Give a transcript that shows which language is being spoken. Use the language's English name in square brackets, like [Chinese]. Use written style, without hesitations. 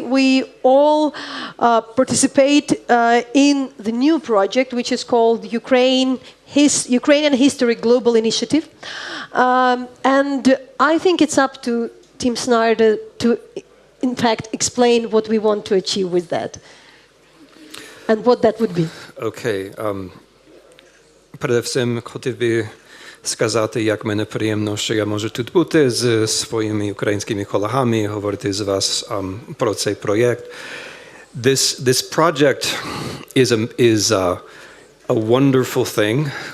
[English] We all participate in the new project, which is called Ukrainian History Global Initiative. And I think it's up to Tim Snyder to, in fact, explain what we want to achieve with that and what that would be. Okay. [Ukrainian] Передусім хотів би сказати, як мене приємно, що я можу тут бути з своїми українськими колегами, говорити з вас про цей проєкт. [English] This project is a wonderful thing.